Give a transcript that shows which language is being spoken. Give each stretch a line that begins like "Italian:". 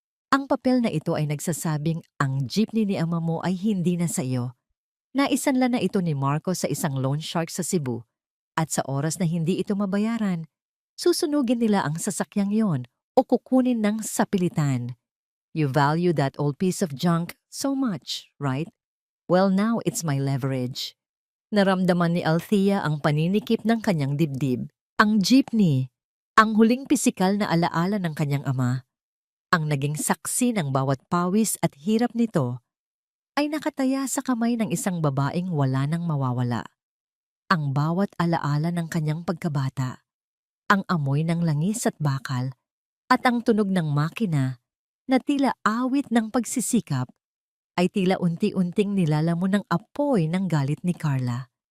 Filipino: Ang papel na ito ay nagsasabing ang jeepney ni ama mo ay hindi na sa iyo. Naisanla na ito ni Marco sa isang loan shark sa Cebu. At sa oras na hindi ito mabayaran, susunugin nila ang sasakyang yon o kukunin ng sapilitan.
English: You value that old piece of junk so much, right? Well, now it's my leverage.
Filipino: Naramdaman ni Althea ang paninikip ng kanyang dibdib. Ang jeepney, ang huling pisikal na alaala ng kanyang ama, ang naging saksi ng bawat pawis at hirap nito, ay nakataya sa kamay ng isang babaeng wala nang mawawala. Ang bawat alaala ng kanyang pagkabata, ang amoy ng langis at bakal, at ang tunog ng makina na tila awit ng pagsisikap, ay tila unti-unting nilalamon ng apoy ng galit ni Carla.